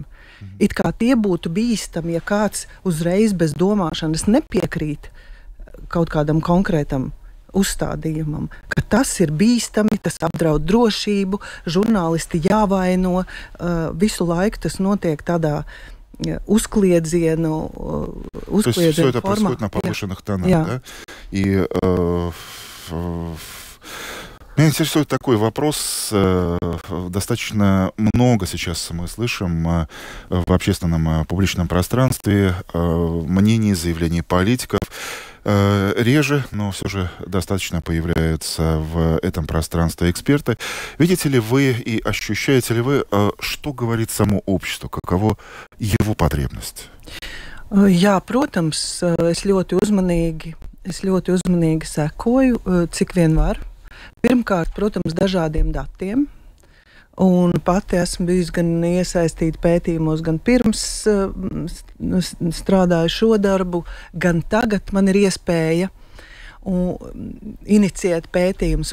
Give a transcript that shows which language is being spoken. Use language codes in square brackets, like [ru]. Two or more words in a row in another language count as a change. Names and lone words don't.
[lv] It kā tie būtu bīstami, ja kāds uzreiz bez domāšanas nepiekrīt kaut kādam konkrētam uzstādījumam, ka tas ir bīstami, tas apdraud drošību, žurnālisti jāvaino, visu laiku tas notiek tādā ускliedzenu [ru] То есть все это происходит на повышенных тонах, да? И меня интересует такой вопрос. Достаточно много сейчас мы слышим в общественном публичном пространстве мнений, заявлений политиков. Реже, но все же достаточно появляются в этом пространстве эксперты. Видите ли вы и ощущаете ли вы, что говорит само общество, каково его потребность? [lv] Jā, protams, es ļoti uzmanīgi Es ļoti uzmanīgi sekoju, cik vien var. Pirmkārt, protams, dažādiem datiem. Un pati esmu bijusi gan iesaistīta pētījumos, gan pirms strādāju šo darbu, gan tagad man ir iespēja inicijēt pētījumus.